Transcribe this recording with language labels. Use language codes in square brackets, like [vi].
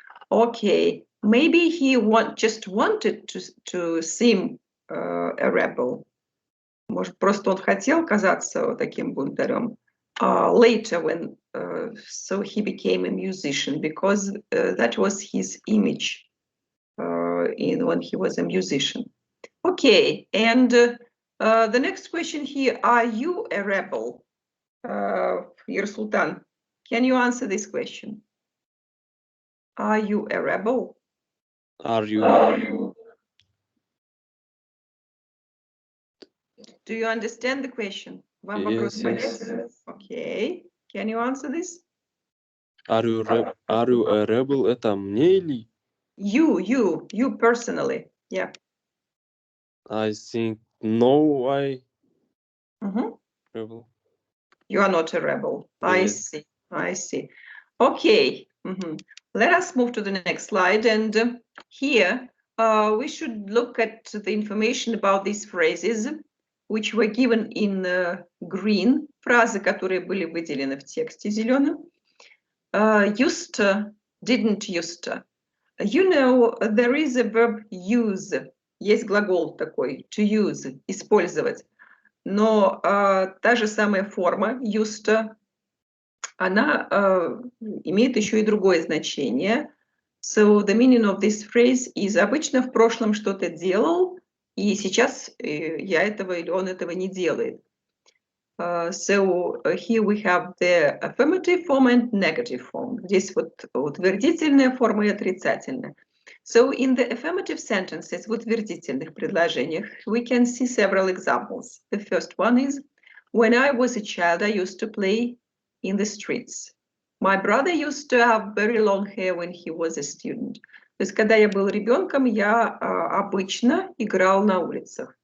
[en] Okay, maybe he just wanted to seem a rebel. [ru] Может, просто он хотел казаться таким бунтарем. [en] Later, when so he became a musician, because that was his image. when he was a musician. Okay, and the next question here, are you a rebel? Sultan, can you answer this question? Are you a rebel? Are you? Do you understand the question? [ru] Вам вопрос [en] Yes, [ru] понятен? [en] Okay, can you answer this? Are you a rebel? [ru] Это мне или? [en] You personally, yeah. I think no, rebel. You are not a rebel. Yes. I see. Okay. Let us move to the next slide. And here we should look at the information about these phrases, which were given in green. [ru] Фразы, которые были выделены в тексте зеленым. [en] Used to, didn't used to. You know, there is a verb use. [ru] Есть глагол такой, to use, использовать. Но та же самая форма used to, она имеет еще и другое значение. [en] So the meaning of this phrase is [ru] обычно в прошлом что-то делал, и сейчас я этого или он этого не делает. [en] So here we have the affirmative form and negative form. [ru] Здесь вот утвердительная форма и отрицательная. [en] So in the affirmative sentences, [ru] в утвердительных предложениях, [en] we can see several examples. The first one is, when I was a child, I used to play in the streets. My brother used to have very long hair when he was a student. [ru] То есть, когда я был ребенком, я обычно играл на улицах.